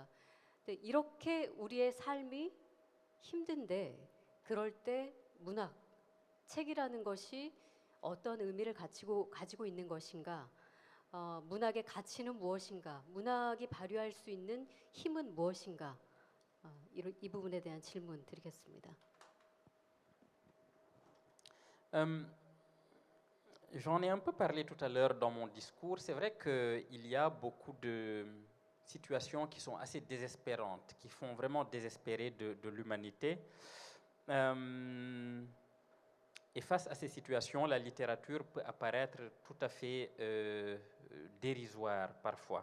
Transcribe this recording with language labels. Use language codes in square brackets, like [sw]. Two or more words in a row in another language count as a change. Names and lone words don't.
[ko] 근데 이렇게 우리의 삶이 힘든데 그럴 때 문학, 책이라는 것이 어떤 의미를 가지고 있는 것인가? 문학의 가치는 무엇인가? 문학이 발휘할 수 있는 힘은 무엇인가? 이 부분에 대한 질문 드리겠습니다. [fr] J'en ai un peu parlé tout à l'heure dans mon discours. C'est vrai qu'il y a beaucoup de situations qui sont assez désespérantes, qui font vraiment désespérer de l'humanité. Et face à ces situations, la littérature peut apparaître tout à fait dérisoire parfois.